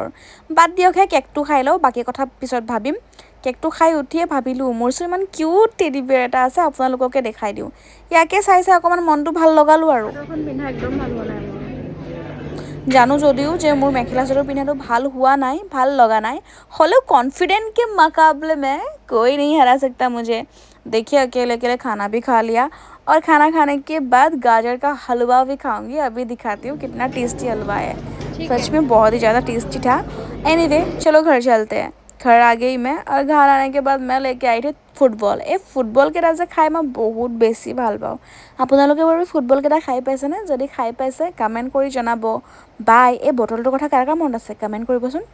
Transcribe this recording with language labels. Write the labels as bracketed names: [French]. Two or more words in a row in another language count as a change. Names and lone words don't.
[Assamese] বাদ দিয়কহে, কেকটো খাই লওঁ, বাকী কথা পিছত ভাবিম। কেকটো খাই উঠিয়ে ভাবিলোঁ মোৰ ওচৰত ইমান [English] cute teddy bear [Assamese] এটা আছে, আপোনালোককে দেখাই দিওঁ। ইয়াকে চাই চাই অকণমান মনটো ভাল লগালোঁ আৰু। চাদৰখন পিন্ধা একদম ভাল হোৱা নাই। জানো যদিও যে মোৰ মেখেলা চাদৰ পিন্ধাটো ভাল হোৱা নাই, ভাল লগা নাই, হ'লেও [Hindi] कॉन्फिडेंट के मुकाबले में कोई नहीं हरा सकता मुझे। देखिए अकेले अकेले खाना भी खा लिया और खाना खाने के बाद गाजर का हलवा भी खाऊंगी। अभी दिखाती हूँ कितना टेस्टी हलवा है, सच में बहुत ही ज़्यादा टेस्टी था। एनीवे चलो घर चलते हैं। घर आ गई मैं और घर आने के बाद मैं लेके आई थी ফুটবল। [Assamese] এই ফুটবলকেইটা যে খাই মই বহুত বেছি ভাল পাওঁ। আপোনালোকে বাৰু ফুটবলকেইটা খাই পাইছেনে? যদি খাই পাইছে কমেণ্ট কৰি জনাব। বাই। এই বটলটোৰ কথা কাৰ কাৰ মনত আছে কমেণ্ট কৰিবচোন।